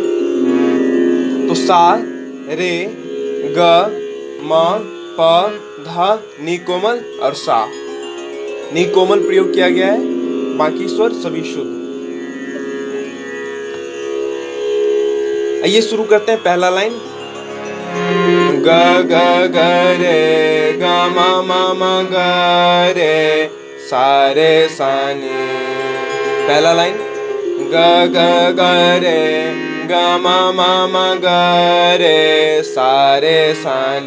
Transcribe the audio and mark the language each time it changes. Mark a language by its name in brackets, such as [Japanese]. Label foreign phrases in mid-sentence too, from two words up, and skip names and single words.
[Hindi] तो सा, रे, ग, म, प, ध, नी कोमल और सा। नी कोमल प्रयोग किया गया है, बाकी स्वर सभी शुद्ध। आइए शुरू करते हैं। पहला लाइन ग ग ग रे, ग म म म ग रे, सा रे सा नी। पहला लाइन ग ग ग रे, ग म म म ग रे, सा रे सा नी।